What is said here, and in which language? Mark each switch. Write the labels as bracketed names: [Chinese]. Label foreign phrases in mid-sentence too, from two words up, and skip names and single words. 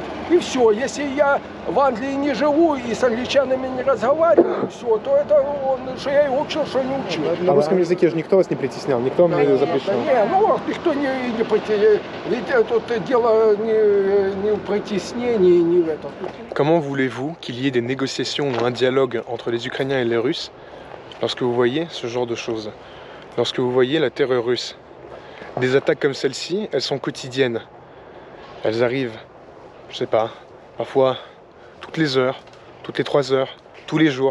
[Russian] И все, если я в Англии не живу и с англичанами не разговариваю, все, то это что я его учил, что не учил. На русском языке же никто вас не притеснял, никто вам не запрещал. Никто не притеснял. Ведь тут дело не в притеснении, не в этом. [French] Comment voulez-vous qu'il y ait des négociations ou un dialogue entre les Ukrainiens et les Russes lorsque vous voyez ce genre de choses? Lorsque vous voyez la terreur russe? Des attaques comme celle-ci, elles sont quotidiennes. Elles arrivent, je sais pas, parfois toutes les heures, toutes les 3 heures, tous les jours.